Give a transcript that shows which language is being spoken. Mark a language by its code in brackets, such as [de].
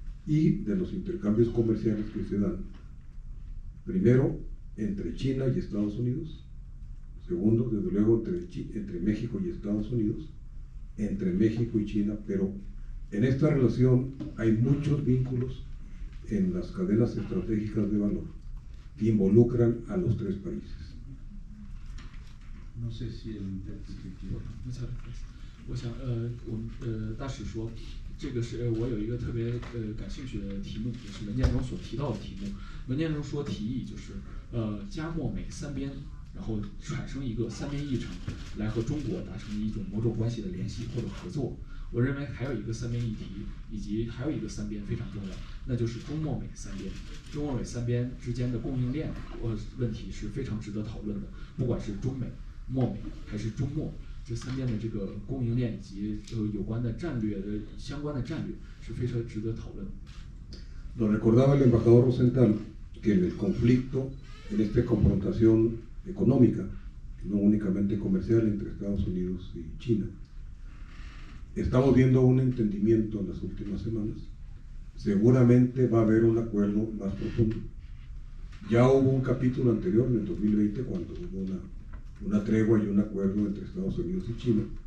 [es] y de los intercambios comerciales que se dan, primero, entre China y Estados Unidos, segundo, desde luego, entre México y Estados Unidos, entre México y China, pero en esta relación hay muchos vínculos en las cadenas estratégicas de valor que involucran a los tres países. No sé si el intérprete quiere. [zh] 我想大使说，这个是我有一个特别感兴趣的题目，也是文件中所提到的题目。文件中说提议就是加墨美三边，然后产生一个三边议程，来和中国达成一种某种关系的联系或者合作。我认为还有一个三边议题，以及还有一个三边非常重要，那就是中墨美三边。中墨美三边之间的供应链问题是非常值得讨论的，不管是中美、墨美还是中墨，这三边的这个供应链以及有关的战略的相关的战略是非常值得讨论的。 [es] Nos recordaba el embajador Rosenthal que en el conflicto, en esta confrontación económica, no únicamente comercial entre Estados Unidos y China, estamos viendo un entendimiento en las últimas semanas. Seguramente va a haber un acuerdo más profundo. Ya hubo un capítulo anterior, en el 2020, cuando hubo una tregua y un acuerdo entre Estados Unidos y China.